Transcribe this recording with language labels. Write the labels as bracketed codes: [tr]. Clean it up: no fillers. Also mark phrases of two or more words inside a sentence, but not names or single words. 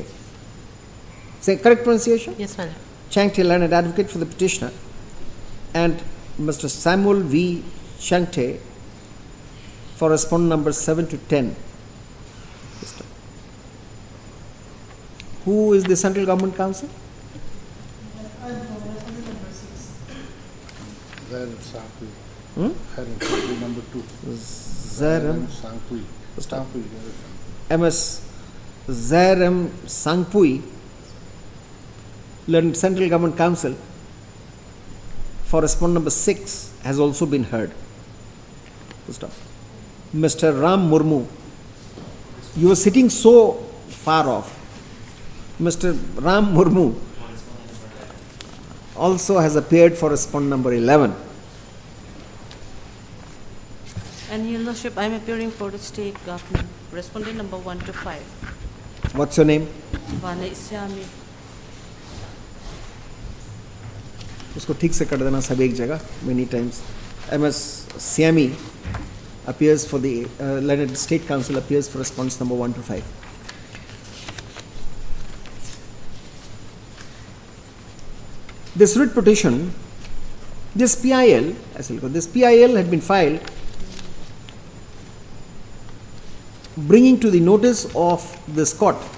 [en] Say correct pronunciation? Yes, my lord. Changte, learned advocate for the petitioner, and Mr. Samuel V. Changte for respondent number 7 to 10. Who is the central government council? Zaram Sangpui. Hmm? Zaram Sangpui number 2. Zaram Sangpui. Sangpui. MS Zaram Sangpui Learned Central Government Council for respondent number 6 has also been heard. Full stop. Mr. Ram Murmu, you were sitting so far off. Mr. Ram Murmu also has appeared for respondent number 11. And Your Lordship, I am appearing for the state government, respondent number 1 to 5. What's your name? Vane Isyami. [hi] उसको ठीक से कर देना सब एक जगह [en] many times. MS Siami appears for the Leonard State Council appears for response number 1 to 5. This writ petition, this PIL, this PIL had been filed bringing to the notice of this court